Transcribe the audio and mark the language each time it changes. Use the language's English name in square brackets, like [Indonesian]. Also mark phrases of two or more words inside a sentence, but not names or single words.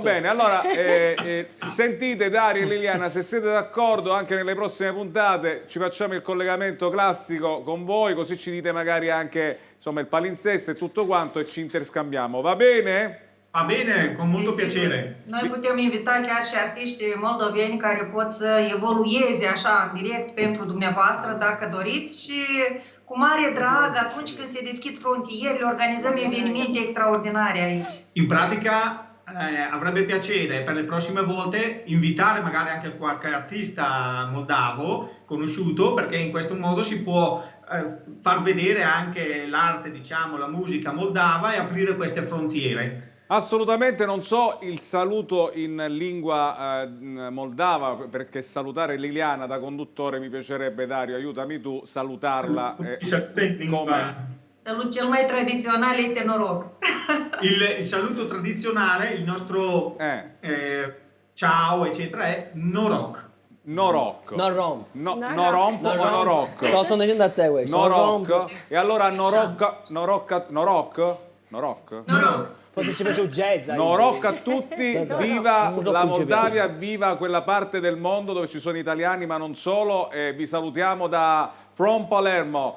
[Italian] Va bene, allora sentite Dario e Liliana, se siete d'accordo anche nelle prossime puntate ci facciamo il collegamento classico con voi, così ci dite magari anche insomma il palinsesto e tutto quanto e ci interscambiamo, va bene? Va bene, con molto piacere. [Romanian] Noi putem invita chiar și artiștii moldoveni care pot să evolueze așa direct pentru dumneavoastră dacă doriți și cu mare drag atunci când se deschid frontierele organizăm evenimente extraordinare aici. [Italian] In pratica avrebbe piacere per le prossime volte invitare magari anche qualche artista moldavo conosciuto, perché in questo modo si può far vedere anche l'arte, diciamo, la musica moldava e aprire queste frontiere. Assolutamente, non so il saluto in lingua moldava, perché salutare Liliana da conduttore mi piacerebbe. Dario, aiutami tu, salutarla. [Romanian] Salut cel mai tradizionale este noroc. [Italian] Il saluto tradizionale, il nostro ciao eccetera è noroc. Noroc. Norom. Norom o Noroc? Lo sto dicendo a te questo. Noroc. E allora Noroc. Forse ci piace un jazz. Noroc a tutti, viva la Moldavia, viva quella parte del mondo dove ci sono italiani ma non solo, e vi salutiamo da From Palermo.